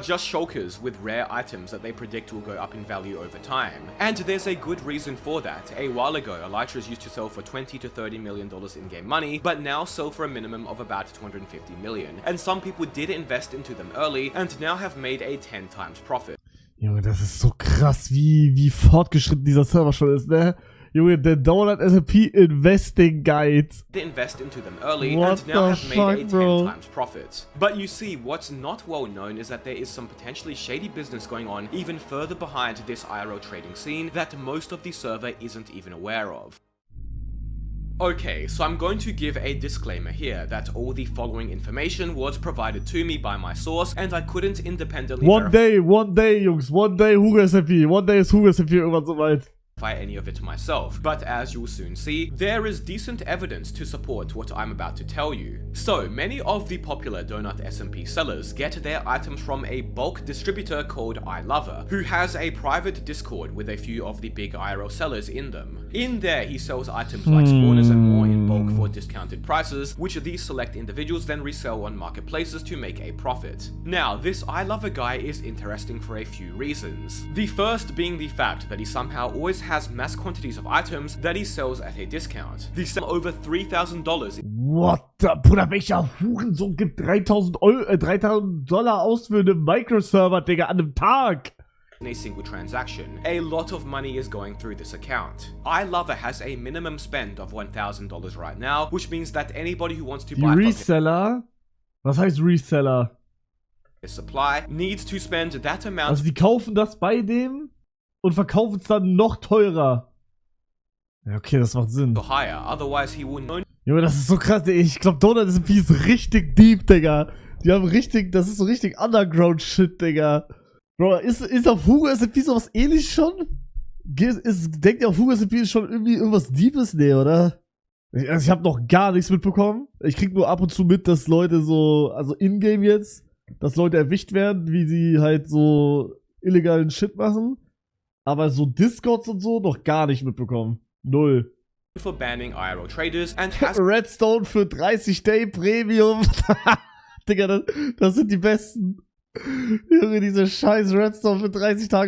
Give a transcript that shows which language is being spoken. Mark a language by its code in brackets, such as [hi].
[en] are just shulkers with rare items that they predict will go up in value over time. And there's a good reason for that. A while ago, elytras used to sell for $20 to $30 million in-game money, but now sell for a minimum of about $250 million. And some people did invest into them early and now have made a 10 times profit. [de] Junge, das ist so krass, wie fortgeschritten dieser Server schon ist, ne? Junge, der Donut SMP Investing Guide. [en] They invest into them early What and now have the made a fuck, 10 bro? times profit. But you see, what's not well known is that there is some potentially shady business going on even further behind this IRL trading scene that most of the server isn't even aware of. Okay, so I'm going to give a disclaimer here that all the following information was provided to me by my source and I couldn't independently One day, [de] Jungs, [en] one day [de] Hugo SMP, [en] one day [de] ist Hugo SMP irgendwann soweit. [en] any of it myself, but as you'll soon see, there is decent evidence to support what I'm about to tell you. So, many of the popular Donut SMP sellers get their items from a bulk distributor called iLover, who has a private Discord with a few of the big IRL sellers in them. In there, he sells items like spawners and more in bulk for discounted prices, which these select individuals then resell on marketplaces to make a profit. Now, this iLover guy is interesting for a few reasons. The first being the fact that he somehow always has mass quantities of items that he sells at a discount. They sell over $3,000 What the, [de] Bruder, welcher Hurensohn gibt $3.000 aus für einen Microserver, Digga, an einem Tag? [en] in a single transaction. A lot of money is going through this account. iLover has a minimum spend of $1,000 right now, which means that anybody who wants to [de] Die [en] buy from [de] Reseller? Was heißt Reseller? [en] his supply needs to spend that amount [de] Also die kaufen das bei dem und verkaufen es dann noch teurer. Ja, okay, das macht Sinn. [en] higher, otherwise he will no [de] Junge, das ist so krass, ey. Ich glaube, Donut SMP ist richtig deep, Digga. Die haben richtig, das ist so richtig Underground-Shit, Digga. Bro, ist auf Hugo SMP sowas ähnlich schon? Denkt ihr, auf Hugo SMP ist schon irgendwie irgendwas Deepes? Nee, oder? Ich habe noch gar nichts mitbekommen. Ich krieg nur ab und zu mit, dass Leute so, also in-game jetzt, dass Leute erwischt werden, wie sie halt so illegalen Shit machen. Aber so Discords und so noch gar nicht mitbekommen. Null. [en] for banning IRL traders and has [de] Redstone für 30 Day Premium. Digga, das sind die besten. Junge, diese scheiß Redstone für 30 Tage